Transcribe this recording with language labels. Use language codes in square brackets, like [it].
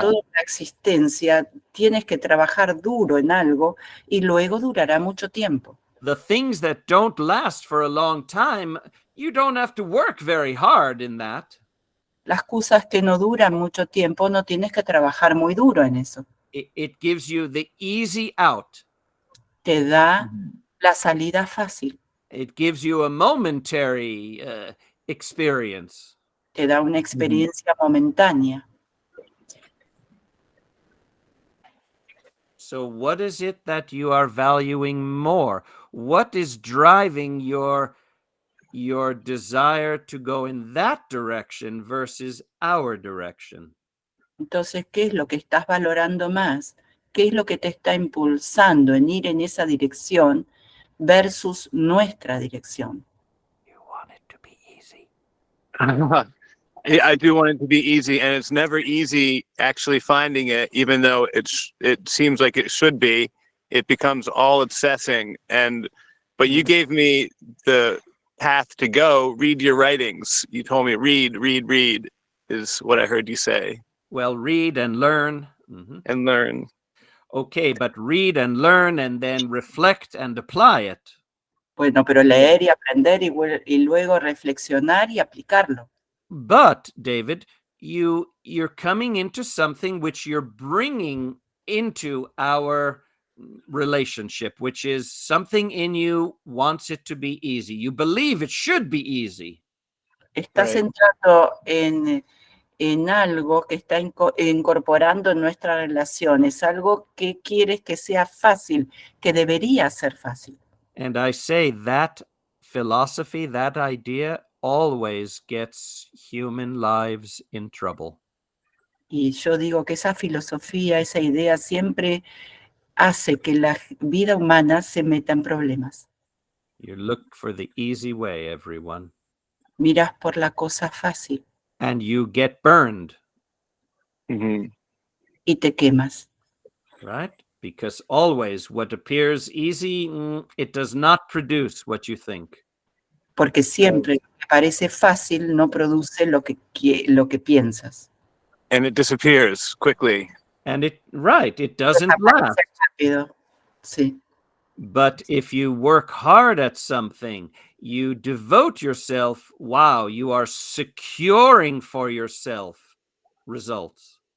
[es] toda la existencia, tienes que trabajar duro en algo y luego durará mucho tiempo. [en] The things that don't last for a long time, you don't have to work very hard in that. [es] Las cosas que no duran mucho tiempo, no tienes que trabajar muy duro en eso. [en] It gives you the easy out. [es] Te da la salida fácil, [en] It gives you a momentary experience. [es] te da una experiencia momentánea. [en] So what is it that you are valuing more? What is driving your desire to go in that direction versus our direction? [es] Entonces, ¿qué es lo que estás valorando más? ¿Qué es lo que te está impulsando en ir en esa dirección versus nuestra dirección? [en] You want it to be easy. I do want it to be easy, and it's never easy actually finding it, even though it seems like it should be. It becomes all obsessing, but you gave me the path to go. Read your writings. You told me read is what I heard you say. Well, read and learn. Mhm. And learn. Okay, but read and learn and then reflect and apply it. [es] Bueno, pero leer y aprender y luego reflexionar y aplicarlo. [en] But David, you're coming into something which you're bringing into our relationship, which is something in you wants it to be easy. You believe it should be easy. [es] Estás [en] Right. [es] entrando en algo que está incorporando en nuestra relación. Es algo que quieres que sea fácil, que debería ser fácil. [en] And I say that philosophy, that idea always gets human lives in trouble. [es] Y yo digo que esa filosofía, esa idea siempre hace que la vida humana se meta en problemas. [en] You look for the easy way, everyone, [es] Miras por la cosa fácil [en] and you get burned, Mhm. [es] y te quemas. [en] right? Because always what appears easy, it does not produce what you think. [es] Porque siempre lo que parece fácil no produce lo que piensas. [en] And it disappears quickly. And it doesn't last. [es] Desaparece rápido. Sí. [en] But if you work hard at something, you devote yourself, wow, you are securing for yourself results.